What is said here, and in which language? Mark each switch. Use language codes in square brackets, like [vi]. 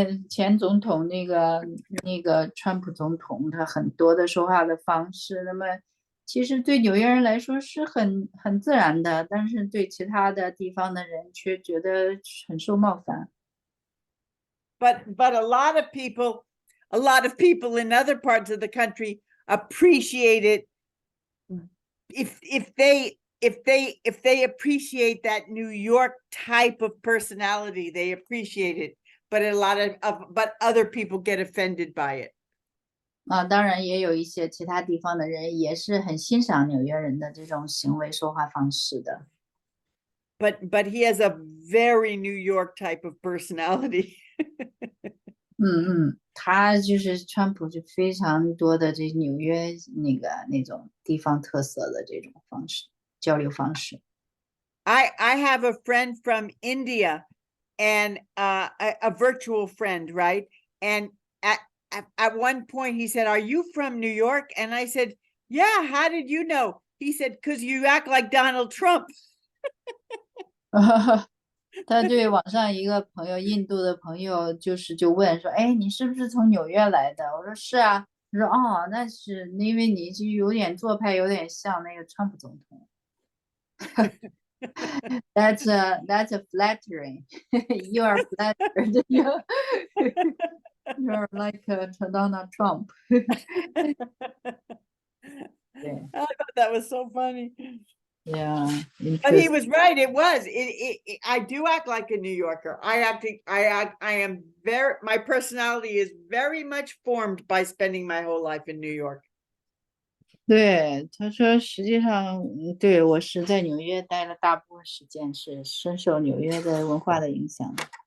[zh] 前总统那个川普总统，他很多的说话的方式，那么其实对纽约人来说是很自然的，但是对其他的地方的人却觉得很受冒犯。 [en] But a lot of people in other parts of the country appreciate it if they appreciate that New York type of personality. They appreciate it, but but other people get offended by it. [zh] 当然也有一些其他地方的人也是很欣赏纽约人的这种行为说话方式的。 [en] but he has a very New York type of personality. [zh] 他就是川普是非常多的这纽约那种地方特色的这种方式交流方式。 [en] I have a friend from India, and a virtual friend, right? And at one point he said, "Are you from New York?" And I said, "Yeah, how did you know?" He said, "'Cause you act like Donald Trump." [zh] 他对网上一个朋友，印度的朋友，就问说：“哎，你是不是从纽约来的？” 我说：“是啊。” 他说：“哦，那是因为你就有点做派，有点像那个川普总统。” [en] That's flattering. You are flattered. You're like Donald Trump. [zh] 对 [en] I thought that was so funny. Yeah. But he was right. It was. I do act like a New Yorker. I am my personality is very much formed by spending my whole life in New York. [zh] 对，他说实际上，对，我是在纽约待了大部分时间，是深受纽约的文化的影响的。